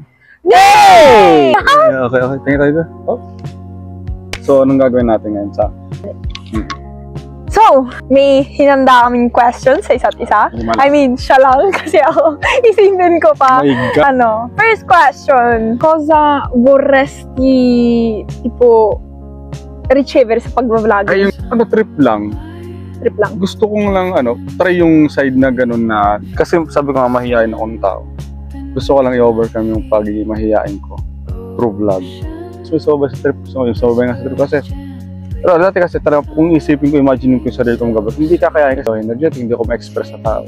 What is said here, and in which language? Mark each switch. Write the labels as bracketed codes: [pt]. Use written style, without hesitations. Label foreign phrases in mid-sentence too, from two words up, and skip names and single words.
[tl] Yay! Okay. Tingin tayo. Oh. So, anong gagawin natin ngayon sa? So, may hinanda kaming questions sa isa't isa. [en] I mean, [tl] siya lang kasi ako isipin ko pa. Ano, [en] first question. [it] Cosa vorresti tipo ricevere [tl] sa pag-vlog? Ay, yung ano, trip lang. Trip lang. Gusto kong lang, try yung side na ganun na, kasi sabi ko nga mahihain akong tao. Gusto ko lang i-overcome yung pagiging mahihain ko through vlog. So, sobrang sa trip. So, sobrang nga sa trip kasi. Pero dati kasi talaga, kung isipin ko, imagine ko yung sarili kong gabag, hindi kakayanin kasi energetic, hindi ko ma-express sa tao.